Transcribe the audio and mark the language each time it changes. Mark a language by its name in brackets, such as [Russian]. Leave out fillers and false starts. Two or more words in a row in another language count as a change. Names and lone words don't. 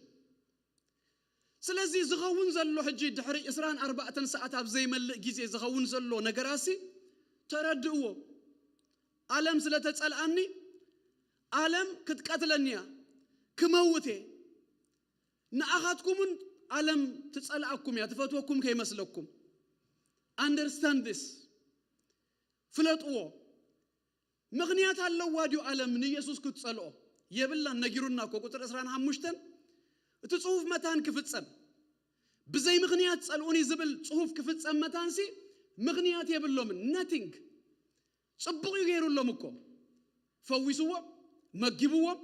[Tigrinya] ስለዚህ ዝኸውን ዘሎ ሕጂ ድሕሪ 24 ሰዓት ኣብ ዘይመልእ ጊዜ ዝኸውን ዘሎ ነገራሲ ተረድእዎ ዓለም ስለተጸልዓኒ ዓለም ክትቀትለኒያ ክመውቴ ንኣኻትኩምን ዓለም ትጸልዓኩም እያ ትፈትወኩም ከይመስለኩም [English] understand this [Tigrinya] ፍለጥዎ ምክንያት አለው ዋዲው ዓለም ንኢየሱስ ክትጸልኦ የብላ ነጊሩና ቁጥር 15 እቲ ጽሁፍ መታን ክፍጸም በዘይ ምክንያት ጸልኡኒ ዝብል ጽሁፍ ክፍጸም መታንሲ ምክንያት የብሎም nothing ጽቡቅ ይገይሩሎም እኮ ፈዊሱዎ መግቡዎ